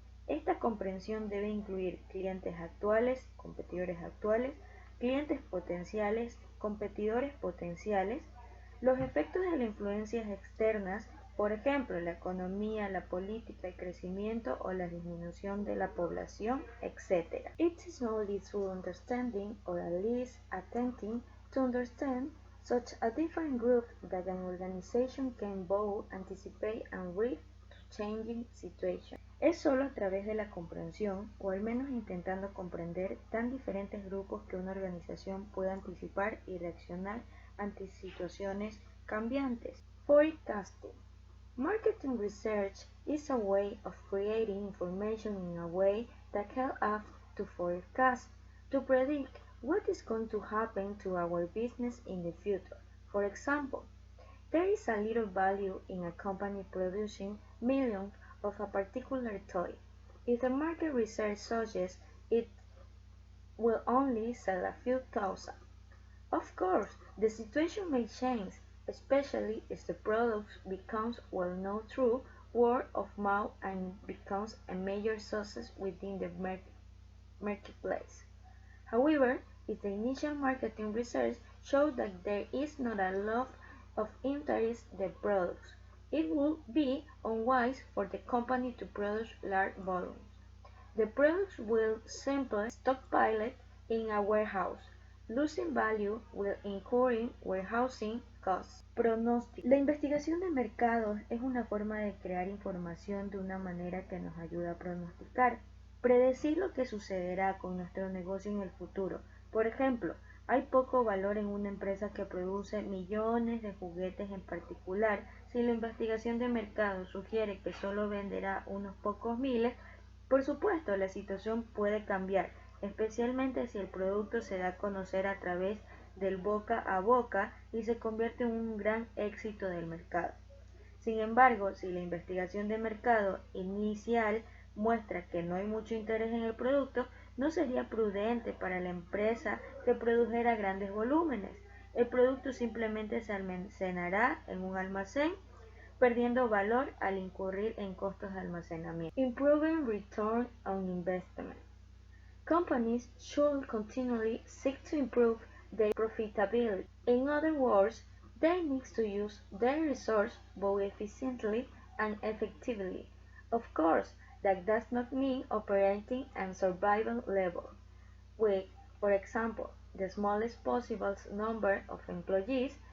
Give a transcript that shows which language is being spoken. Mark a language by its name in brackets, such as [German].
[Spanish] Esta comprensión debe incluir clientes actuales, competidores actuales, clientes potenciales, competidores potenciales, los efectos de las influencias externas, por ejemplo, la economía, la política, el crecimiento o la disminución de la población, etc. [English] It is only through understanding, or at least attempting to understand, such a different group that an organization can both anticipate and read to changing situations. [Spanish] Es solo a través de la comprensión, o al menos intentando comprender tan diferentes grupos que una organización pueda anticipar y reaccionar ante situaciones cambiantes. [English] Forecasting. Marketing research is a way of creating information in a way that helps us to forecast, to predict what is going to happen to our business in the future. For example, there is a little value in a company producing millions of a particular toy. If the market research suggests it will only sell a few thousand. Of course, the situation may change, especially if the product becomes well known through word of mouth and becomes a major success within the marketplace. However, if the initial marketing research shows that there is not a lot of interest in the products, it would be unwise for the company to produce large volumes. The products will simply stockpile in a warehouse, losing value while incurring warehousing costs. [Spanish] Pronóstico. La investigación de mercados es una forma de crear información de una manera que nos ayuda a pronosticar, predecir lo que sucederá con nuestro negocio en el futuro. Por ejemplo, hay poco valor en una empresa que produce millones de juguetes en particular. Si la investigación de mercado sugiere que solo venderá unos pocos miles, por supuesto la situación puede cambiar, especialmente si el producto se da a conocer a través del boca a boca y se convierte en un gran éxito del mercado. Sin embargo, si la investigación de mercado inicial muestra que no hay mucho interés en el producto, no sería prudente para la empresa que produjera grandes volúmenes. El producto simplemente se almacenará en un almacén, perdiendo valor al incurrir en costos de almacenamiento. [English] Improving return on investment. Companies should continually seek to improve their profitability. In other words, they need to use their resources both efficiently and effectively. Of course, that does not mean operating at survival level, with, for example, the smallest possible number of employees.